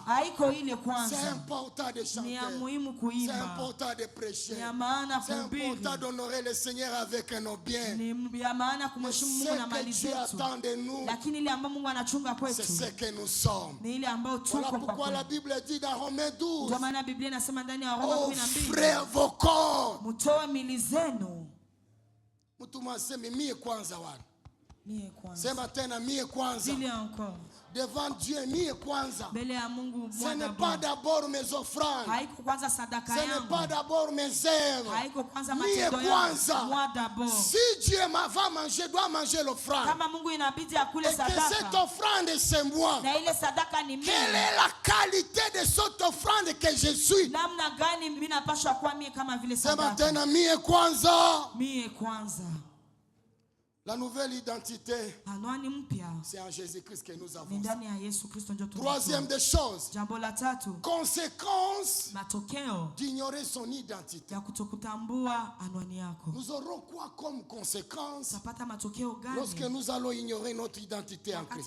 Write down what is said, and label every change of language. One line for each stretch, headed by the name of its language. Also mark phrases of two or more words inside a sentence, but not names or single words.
French: C'est important de chanter, c'est important de prêcher, c'est important d'honorer le Seigneur avec nos biens. Mais ce que Dieu attend de nous, c'est ce que nous sommes. Voilà pourquoi la Bible dit dans Romains 12, offrez vos corps.
Swahili: Sema tena mie kwanza.
French: Devant Dieu
Swahili: mie kwanza.
French: Ce n'est pas d'abord mes offrandes. Ce n'est pas d'abord mes œuvres.
Swahili: Mie kwanza.
French: Si Dieu va manger, doit manger l'offrande. Et que cette offrande c'est moi. Quelle est la qualité de cette offrande que je suis?
Swahili: Sema tena mie kwanza.
French: La nouvelle identité, c'est en Jésus-Christ que nous avons. Troisième des choses, conséquence d'ignorer son identité. Nous aurons quoi comme conséquence lorsque nous allons ignorer notre identité en Christ?